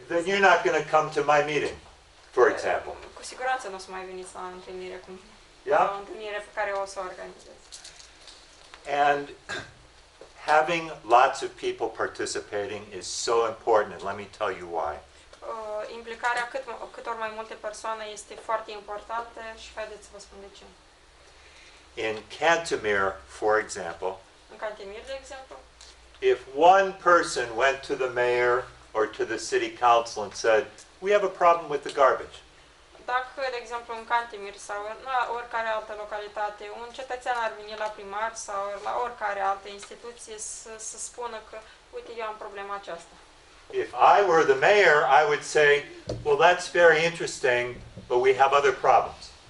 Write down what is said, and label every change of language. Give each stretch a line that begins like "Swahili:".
English: Then you're not going to come to my meeting, for example.
Romanian: Cu siguranță nu o să mai veniți la întâlnire cu mine.
English: Yeah?
Romanian: La o întâlnire pe care o să o organizez.
English: And having lots of people participating is so important, and let me tell you why.
Romanian: Implicarea cât ori mai multe persoane este foarte importantă și haideți să vă spun de ce.
English: In Cantemir, for example,
Romanian: în Cantemir, de exemplu,
English: if one person went to the mayor or to the city council and said, we have a problem with the garbage.
Romanian: Dacă, de exemplu, în Cantemir sau la oricare altă localitate, un cetățean ar veni la primar sau la oricare altă instituție să spună că, uite, eu am problema aceasta.
English: If I were the mayor, I would say, well, that's very interesting, but we have other problems.